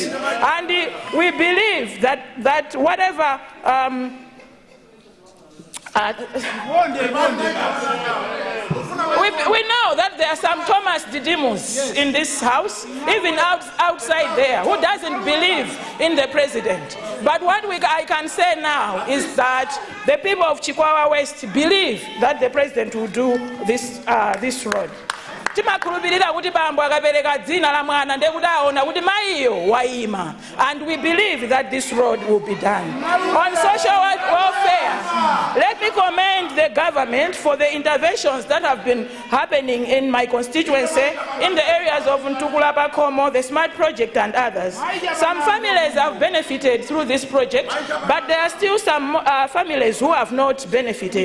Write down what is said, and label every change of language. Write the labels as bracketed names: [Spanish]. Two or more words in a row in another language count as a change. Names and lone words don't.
[English] And we believe that whatever we know that there are some Thomas Didymus in this house, even outside there, who doesn't believe in the president. But what I can say now is that the people of Chikwawa West believe that the president will do this road. [Nyanja] Timakhulupirira kuti bambo akapereka dzina la mwana ndekudaona kuti maiyo waima, [English] and we believe that this road will be done. On social welfare, let me commend the government for the interventions that have been happening in my constituency in the areas of Ntukula Komo, the SMART project and others. Some families have benefited through this project, but there are still some families who have not benefited.